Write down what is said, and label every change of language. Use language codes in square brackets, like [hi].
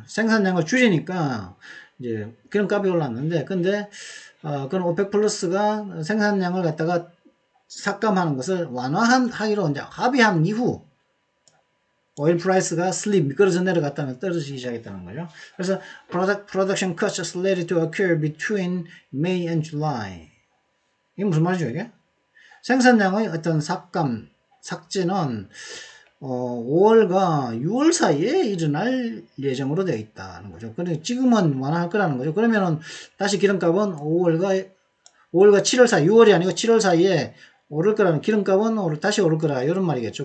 [ko] 생산량을 줄이니까 이제 기름값이 올랐는데, 근데 그런 오펙 플러스가 생산량을 갖다가 삭감하는 것을 완화하기로 이제 합의한 이후 오일 프라이스가 슬립, 미끄러져 내려갔다면 떨어지기 시작했다는 거죠. 그래서 [en] production cuts slated to occur between May and July. [ko] 이게 무슨 말이죠, 이게? 생산량의 어떤 삭제는 5월과 6월 사이에 일어날 예정으로 되어 있다는 거죠. 근데 지금은 완화할 거라는 거죠. 그러면은 다시 기름값은 5월과 7월 사이, 6월이 아니고 7월 사이에 오를 거라는, 기름값은 다시 오를 거라, 이런 말이겠죠.